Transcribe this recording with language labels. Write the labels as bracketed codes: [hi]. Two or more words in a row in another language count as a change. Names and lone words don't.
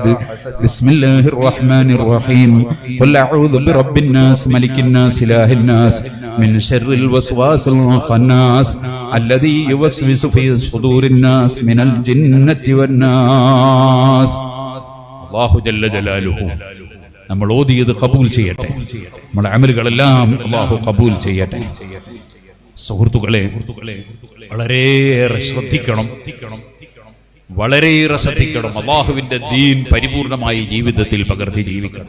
[ar] بسم الله الرحمن الرحيم. قل أعوذ برب الناس ملك الناس إله الناس من شر الوسواس الخناس الذي يوسوس في صدور الناس من الجنة والناس. الله جل جلاله [ml] നമ്മൾ ഓതിയത് കബൂൽ ചെയ്യട്ടെ. നമ്മുടെ അമലുകളെല്ലാം അല്ലാഹു കബൂൽ ചെയ്യട്ടെ. സുഹൃത്തുക്കളെ, വളരെയേറെ ശ്രദ്ധിക്കണം, വളരെയേറെ ശ്രദ്ധിക്കണം. അല്ലാഹുവിന്റെ ദീൻ പരിപൂർണമായി ജീവിതത്തിൽ പകർത്തി ജീവിക്കണം.